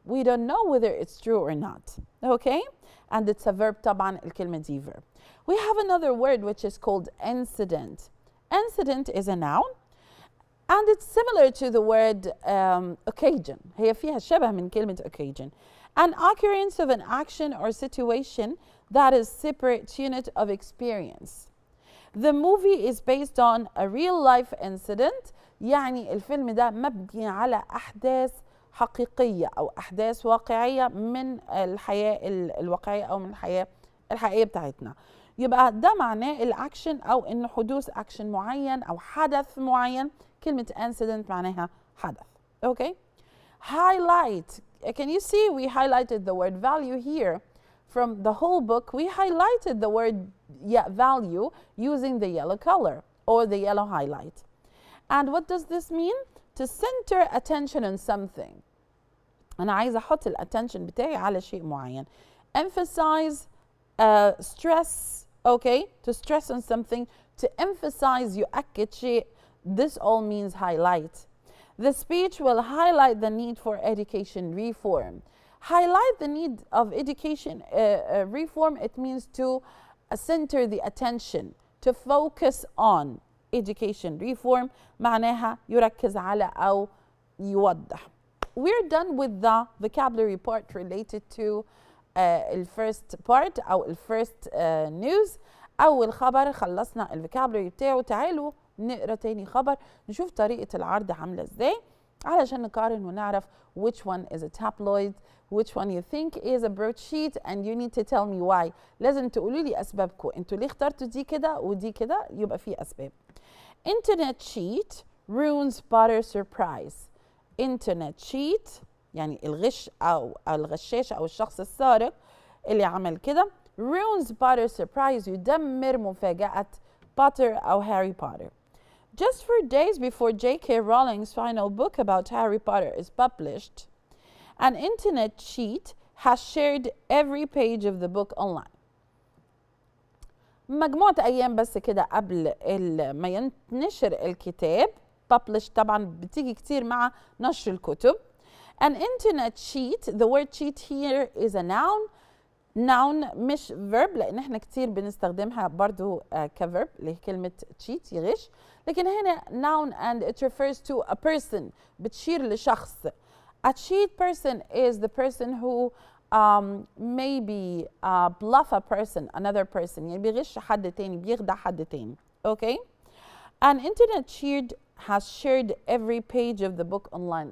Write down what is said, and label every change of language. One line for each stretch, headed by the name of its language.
English: We don't know whether it's true or not. Okay, and it's a verb
Arabic: طبعا الكلمة دي
English: verb. We have another word which is called incident. Incident is a noun. And it's similar to the word occasion.
Arabic: هي فيها شبه من كلمة occasion.
English: An occurrence of an action or situation that is separate unit of experience. The movie is based on a real life incident.
Arabic: يعني الفيلم ده مبني على أحداث حقيقية أو أحداث واقعية من الحياة الواقعية أو من الحياة الحقيقية بتاعتنا. يبقى ده معناه الأكشن أو إن حدوث أكشن معين أو حدث معين. كلمة incident معناها حدث.
English: Okay. Highlight. Can you see we highlighted the word value here? From the whole book, we highlighted the word value using the yellow color or the yellow highlight. And what does this mean? To center attention on something.
Arabic: أنا عايزة أحط الاتtention بتاعي على شيء معين.
English: Emphasize, stress, okay? To stress on something, to emphasize
Arabic: يؤكد شيء.
English: This all means highlight. The speech will highlight the need for education reform. Highlight the need of education reform, it means to center the attention, to focus on.
Arabic: Education reform معناها يركز على أو يوضح.
English: We're done with the vocabulary part related to the first part
Arabic: أو
English: the first news.
Arabic: أول خبر خلصنا الفوكابلري بتاعه. تعالوا نقرا تاني خبر نشوف طريقة العرض عاملة ازاي علشان نقارن ونعرف
English: which one is a tabloid, which one you think is a broadsheet, and you need to tell me why.
Arabic: لازم تقولوا لي أسبابكم، انتوا ليه اخترتوا دي كده ودي كده، يبقى في أسباب.
English: Internet cheat ruins butter surprise.
Arabic: Internet cheat يعني الغش أو الغشاش أو الشخص السارق اللي عمل كده.
English: ruins butter surprise
Arabic: يدمر مفاجأة بوتر أو هاري بوتر.
English: Just 4 days before J.K. Rowling's final book about Harry Potter is published, an internet cheat has shared every page of the book online.
Arabic: مجموعة أيام بس كده قبل ما ينشر الكتاب، published طبعا بتيجي كتير مع نشر الكتب.
English: An internet cheat, the word cheat here is a noun.
Arabic: noun مش verb لأن احنا كتير بنستخدمها برضو كverb اللي هي كلمة cheat يغش، لكن هنا noun
English: and it refers to a person
Arabic: بتشير لشخص.
English: A cheat person is the person who maybe bluff a person, another person،
Arabic: يعني بيغش حد تاني، بيخدع حد تاني.
English: Okay. An internet cheat has shared every page of the book online.